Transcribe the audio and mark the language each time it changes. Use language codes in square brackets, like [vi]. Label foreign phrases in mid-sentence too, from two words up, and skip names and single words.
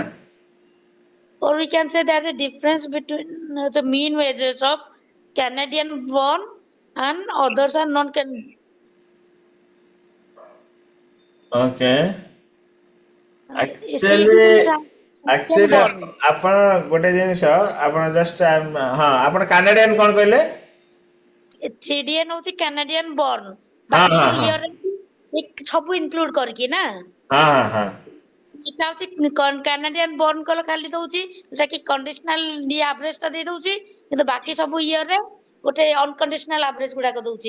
[en] between, or we can say there's a difference between the mean wages of Canadian born and others are non Canadian. Okay, Citizen actually Canadian born. [or] ଆପଣ ଗୋଟେ ଜିନିଷ ଆପଣ ଜଷ୍ଟ ହଁ ଆପଣ କାନାଡିଆନ କଣ କହିଲେ? [en] CDN ହଉଛି Canadian born, [or] ହଁ ବାକି ହଁ ଯୋଉ ହଁ ଇୟର ସବୁ ଇନକ୍ଲୁଡ କରିକି ନା, ହଁ ହଁ ହଁ ଏଟା ହଉଛି କାନାଡିଆନ born କଲେ ଖାଲି ଦଉଛି ଯୋଉଟା କି [en] conditional average [or] ଟା ଦେଇ ଦଉଛି, କିନ୍ତୁ ବାକି ସବୁ ଇୟର ରେ ଗୋଟେ [en] unconditional average [or] ଗୁଡାକ ଦଉଛି।